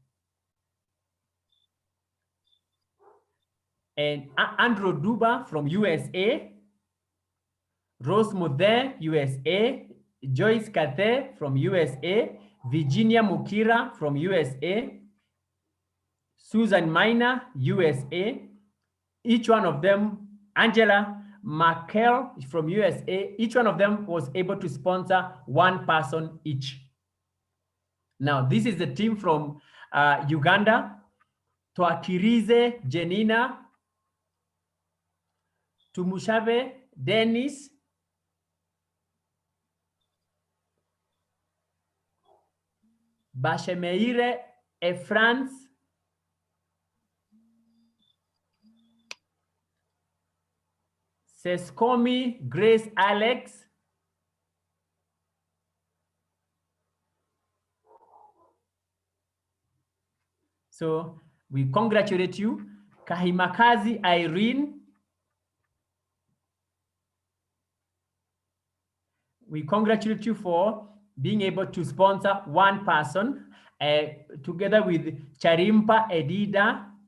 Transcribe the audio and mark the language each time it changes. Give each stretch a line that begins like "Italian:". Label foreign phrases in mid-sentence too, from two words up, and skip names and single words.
English: And Andrew Duba from USA, Rose Muthe, USA, Joyce Kathe from USA, Virginia Mukira from USA, Susan Miner, USA, each one of them, Angela Markel from USA, each one of them was able to sponsor one person each. Now, this is the team from Uganda, Twakirize Jenina, Tumushabe Dennis, Bashemeire Efrans, Seskomi Grace Alex, so we congratulate you. Kahimakazi Irene, we congratulate you for being able to sponsor one person, together with Charimpa Edida.